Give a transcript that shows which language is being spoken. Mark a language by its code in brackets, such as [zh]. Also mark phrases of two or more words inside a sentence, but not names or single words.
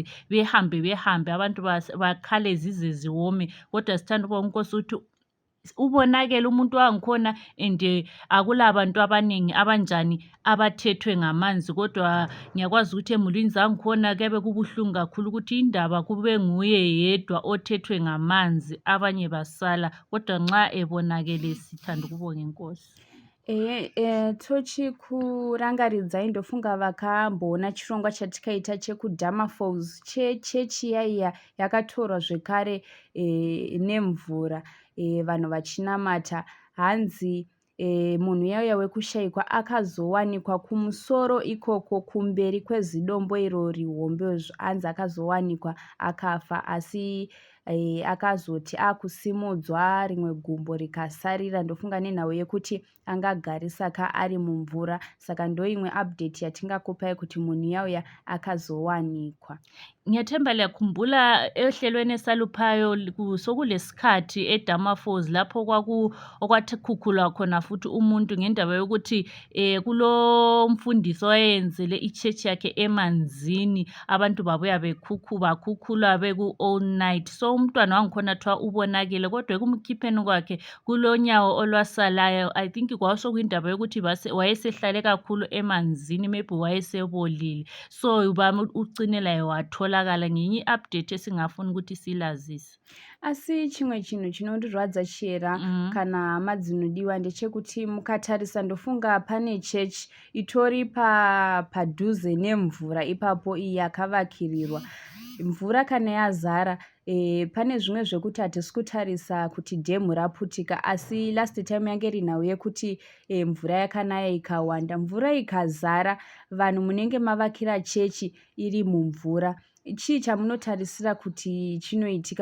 [nd] behambe abantu bakhale zize ziwome, kodwa sithanda ukubonga inkosi ukuthi ubonakele umuntu wangikhona and akulabantu abaningi abanjani abathethwe ngamanzi, kodwa ngiyakwazi ukuthi emulini zangikhona kuyabe kubuhlungu kakhulu ukuthi indaba kube nguye yedwa othethwe ngamanzi, abanye basala, kodwa nxa ebonakele sithanda ukubonga inkosi. [sn] Tochi kurangaridza indofunga vakamboona chirongwa chatikaita chekudhama falls chechi yaiya yakatorwa zvekare nemvura, vanhu vachinamata. Hanzi munhu yauya wekushayikwa akazowanikwa kumusoro ikoko kumberi kwezidombo iro rihombe, hanzi akazowanikwa akafa, asi akazoti akusimudzwa rimwe gumbo rikasarira. Ndofunga nenhau yekuti angagarisa ka ari mumvura, saka ndoimwe update yatingakupai kuti munhu yauya akazowanikwa. [nd] Ngiyathemba liyakhumbula ehlelweni esaluphayo sokulesikhathi eDhama Falls lapho okwakhukhulwa khona futhi umuntu ngendaba yokuthi kulo mfundisi owayenzele ichechi yakhe emanzini, abantu babuya bakhukhulwa beku [en] all night, [nd] so umntwana wangikhona thiwa ubonakele, kodwa ekumkhipheni kwakhe kulonyawo olwasalayo. [en] I think [nd] kwasokuyindaba yokuthi wayesehlale kakhulu emanzini, maybe wayesebolile, so ucinelayo wathola ngenye update esingafuna ukuthi silazise. [sn] Asi chimwe chinhu chinondirwadza chera kana hama dzinodiwa ndechekuti mukatarisa ndofunga pane chechi itori padhuze nemvura ipapo iyi yakavakirirwa. Mvura kana yazara pane zvimwe zvekuti hatisi kutarisa kuti dhemu raputika, asi [en] last time [sn] yange rinhau yekuti mvura yakanaya ikawanda, mvura ikazara, vanhu munenge mavakira chechi iri mumvura, chii chamunotarisira kuti chinoitika?